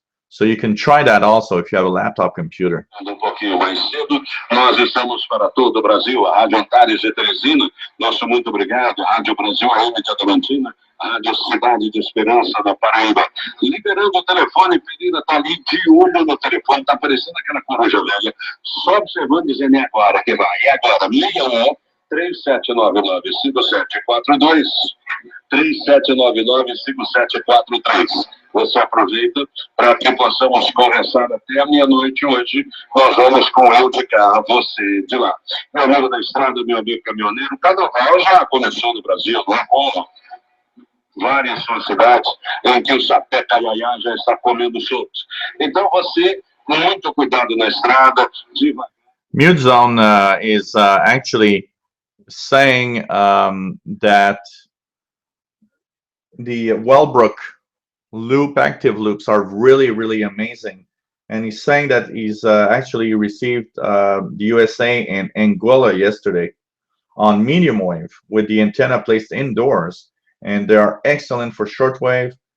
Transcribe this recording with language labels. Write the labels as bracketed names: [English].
[English] So you can try that also if you have a laptop computer. [Portuguese] Pouquinho mais cedo, nós estamos para todo o Brasil, a Rádio Antares de Teresina, nosso muito obrigado, Rádio Brasil AM de Adamantina, Rádio Cidade de Esperança da Paraíba. Liberando o telefone, Pereira está ali de olho no telefone, está parecendo aquela coruja velha, só observando, dizendo é agora que vai, é agora, 61 3799-5742, 3799-5743. Você aproveita para que possamos conversar até a meia-noite hoje. Nós vamos com eu de cá, você de lá. Meu amigo da estrada, meu amigo caminhoneiro, o carnaval já começou no Brasil, não é como várias são cidades em que o sapé caiaiá já está comendo solto. Então você, muito cuidado na estrada, devagar. [English] Mute Zone is actually saying that the Wellbrook active loops are really amazing, and he's saying that he's actually received the USA and Anguilla yesterday on medium wave with the antenna placed indoors, and they are excellent for shortwave.